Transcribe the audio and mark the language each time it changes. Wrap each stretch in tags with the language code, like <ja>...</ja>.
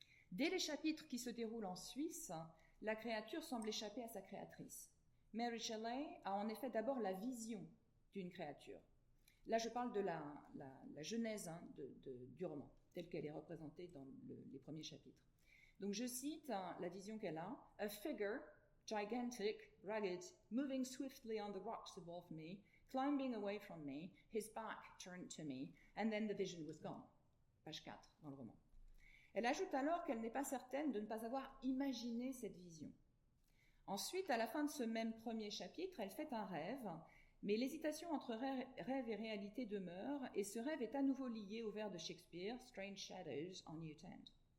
<fr>Dès les chapitres qui se déroulent en Suisse, la créature semble échapper à sa créatrice. Mary Shelley a en effet d'abord la vision d'une créature. Là, je parle de la genèse du roman, telle qu'elle est représentée dans les premiers chapitres. Donc je cite la vision qu'elle a.</fr> <en>« A figure, gigantic, rugged, moving swiftly on the rocks above me, climbing away from me, his back turned to me, and then the vision was gone. »</en> <fr>Page 4 dans le roman. Elle ajoute alors qu'elle n'est pas certaine de ne pas avoir imaginé cette vision. Ensuite, à la fin de ce même premier chapitre, elle fait un rêve, mais l'hésitation entre rêve et réalité demeure, et ce rêve est à nouveau lié au vers de Shakespeare, «</fr> <en>Strange shadows on you tend ».</en>